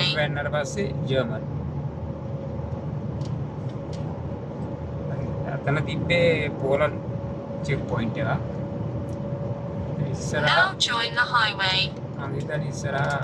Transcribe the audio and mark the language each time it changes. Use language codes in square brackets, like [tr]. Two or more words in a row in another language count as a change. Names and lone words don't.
[si] වෙනතර පස්සේ ජර්මන්. අතන තිබ්බේ පෝලන්ඩ් චෙක් පොයින්ට් එක. ඉස්සරහ [en] Now join the highway. [si] මම හිතන්නේ ඉස්සරහ